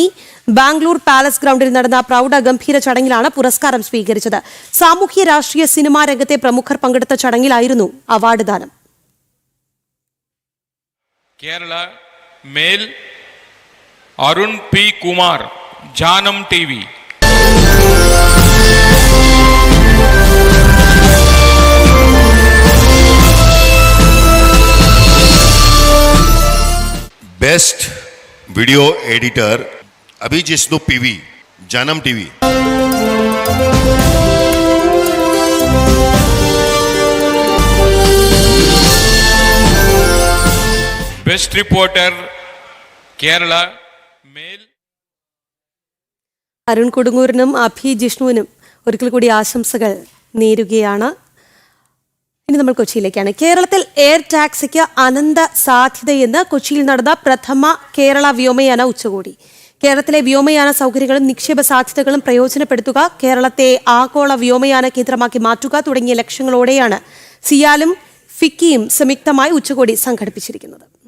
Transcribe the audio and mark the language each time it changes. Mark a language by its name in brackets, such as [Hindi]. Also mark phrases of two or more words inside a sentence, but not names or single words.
[Malayalam] ബാംഗ്ലൂർ പാലസ് ഗ്രൗണ്ടിൽ നടന്ന പ്രൗഢ ഗംഭീര ചടങ്ങിലാണ് പുരസ്കാരം സ്വീകരിച്ചത്. സാമൂഹ്യ രാഷ്ട്രീയ സിനിമാ രംഗത്തെ പ്രമുഖർ പങ്കെടുത്ത ചടങ്ങിലായിരുന്നു അവാർഡ് ദാനം. കേരള മെയിൽ അരുൺ P. കുമാർ, ജനം TV. [English] Best video editor अभी जिष्णु PV, जन्म TV. Best reporter केरला मेल [Malayalam] അരുൺ കൊടുങ്ങൂരിനും അഭി ജിഷ്ണുവിനും ഒരിക്കൽ കൂടി ആശംസകൾ നേരുകയാണ്. ഇനി നമ്മൾ കൊച്ചിയിലേക്കാണ്. കേരളത്തിൽ [English] air taxikku [Malayalam] അനന്ത സാധ്യതയെന്ന് കൊച്ചിയിൽ നടന്ന പ്രഥമ കേരള വ്യോമയാന ഉച്ചകോടി. കേരളത്തിലെ വ്യോമയാന സൗകര്യങ്ങളും നിക്ഷേപ സാധ്യതകളും പ്രയോജനപ്പെടുത്തുക, കേരളത്തെ ആഗോള വ്യോമയാന കേന്ദ്രമാക്കി മാറ്റുക തുടങ്ങിയ ലക്ഷ്യങ്ങളോടെയാണ് സിയാലും ഫിക്കിയും സംയുക്തമായി ഉച്ചകോടി സംഘടിപ്പിച്ചിരിക്കുന്നത്.